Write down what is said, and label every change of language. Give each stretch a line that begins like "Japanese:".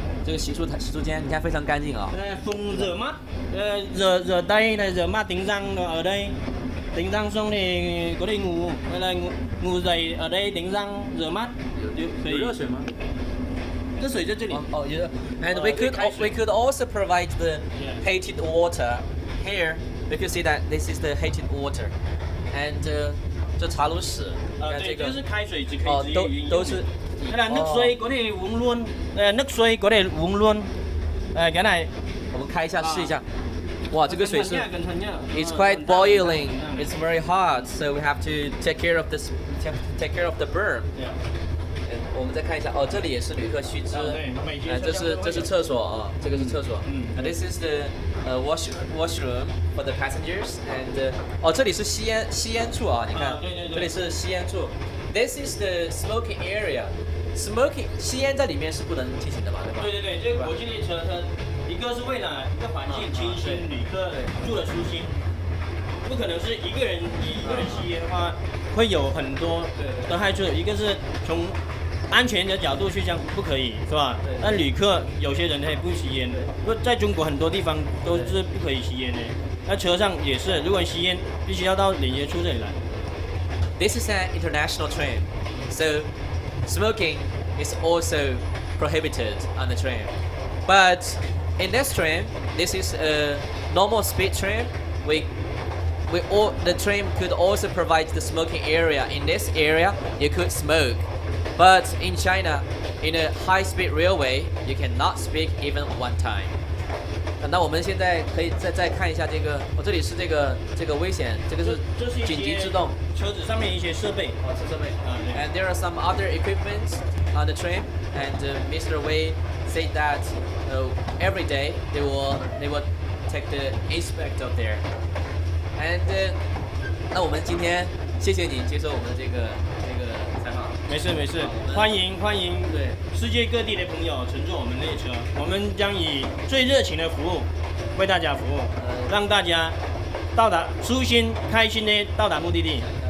Chinese: 这个洗漱间，你看非常干净啊。
Vietnamese: Phun rửa mắt, rửa tay này, rửa mắt đánh răng ở đây. Đánh răng xong thì có thể ngủ, hay là ngủ dậy ở đây đánh răng rửa mắt.
Chinese: 有热水吗？热水在这里。哦，有。
English: And we could also provide the heated water here. We could see that this is the heated water.
Chinese: And 这茶炉室，看这个。就是开水只可以直接饮用。都是。
Vietnamese: Hay là nước suối có thể uống luôn. Nước suối có thể uống luôn. Cái này.
Chinese: 我们开一下试一下。哇，这个水是
English: it's quite boiling. It's very hot, so we have to take care of the burn.
Chinese: 我们再看一下，哦，这里也是旅客须知。这是厕所啊，这个是厕所。
English: This is the washroom for the passengers and
Chinese: 哦，这里是吸烟处啊，你看，这里是吸烟处。
English: This is the smoking area.
Chinese: Smoking 吸烟在里面是不能进行的嘛，对吧？对，这个国际列车它一个是为了一个环境清新，旅客住的舒心，不可能是一个人吸烟的话，会有很多的害处。一个是从安全的角度去讲不可以，是吧？那旅客有些人他也不吸烟，在中国很多地方都是不可以吸烟的。那车上也是，如果你吸烟，必须要到连接处这里来。
English: This is an international train, so smoking is also prohibited on the train. But in this train, this is a normal speed train. The train could also provide the smoking area. In this area, you could smoke. But in China, in a high-speed railway, you cannot speak even one time.
Chinese: 那我们现在可以再看一下这个，这里是这个危险，这个是紧急制动。车子上面一些设备，设备。
English: And there are some other equipment on the train, and Mr. Wei said that every day they will take the inspect of there.
Chinese: And 那我们今天谢谢你接受我们的这个采访。没事，欢迎对世界各地的朋友乘坐我们列车，我们将以最热情的服务为大家服务，让大家到達舒心開心的到達目的地。